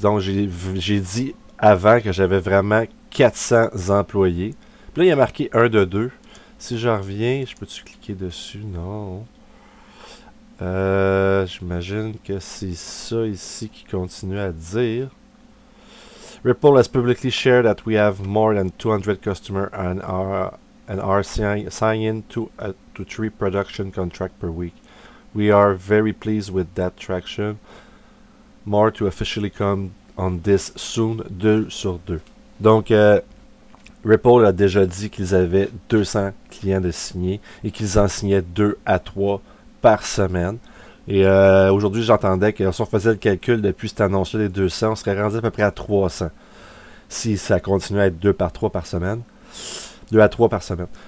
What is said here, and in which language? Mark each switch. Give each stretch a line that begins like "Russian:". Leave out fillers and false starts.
French: Donc, j'ai dit avant que j'avais vraiment 400 employés. Puis là, il y a marqué 1 de 2. Si je reviens, je peux-tu cliquer dessus? Non. J'imagine que c'est ça ici qui continue à dire.
English: Ripple has publicly shared that we have more than 200 customers and are signing 2 to 3 production contracts per week. We are very pleased with that traction. More to officially come on this soon,
French: 2 sur 2. Donc, Ripple a déjà dit qu'ils avaient 200 clients de signés et qu'ils en signaient 2 à 3 par semaine. Et aujourd'hui, j'entendais que si on faisait le calcul depuis cette annonce-là des 200, on serait rendu à peu près à 300. Si ça continue à être 2 par 3 par semaine. 2 à 3 par semaine.